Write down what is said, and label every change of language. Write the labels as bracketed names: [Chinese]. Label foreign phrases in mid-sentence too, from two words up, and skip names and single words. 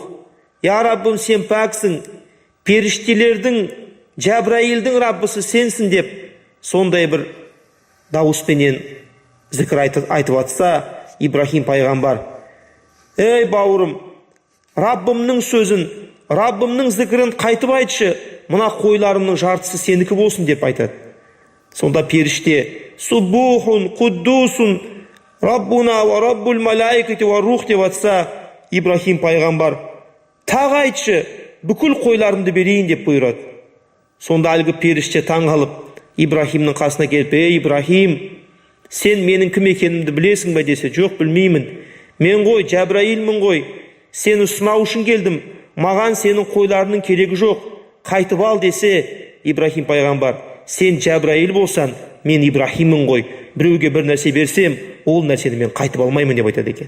[Kazakh] Я Раббым, сен пәксің, періштелердің, Жәбраилдің Раббысы сенсің деп, сондай бір дауыспенен зікір айтып атса, Ибрахим пайғамбар: ей бауырым, Раббымның сөзін, Раббымның зікірін қайтып айтшы, мына қойларымның жартысы сенікі болсын деп айтады. Сонда періште: [Arabic] سبوح قدوس, ربنا ورب الملائكة والروح [Kazakh] деп атса, Ибрахим пайғамбар: тағы айтшы, бүкіл қойларымды берейін деп бұйырады. Сонда әлгі періште таңғалып Ибрахимнің қасына келіп: ей Ибрахим, сен менің кім екенімді білесің бе десе: жоқ, білмеймін. Мен ғой Жәбраилмін ғой, сені сынау үшін келдім, маған сенің қойларының керегі жоқ, қайтып ал десе, Ибрахим пайғамбар: сен Жәбраил болсан, мен Ибрахиммін ғой, біреуге бір нәрсе берсем, ол нәрсені мен қайтып алмаймын деп айтады екен.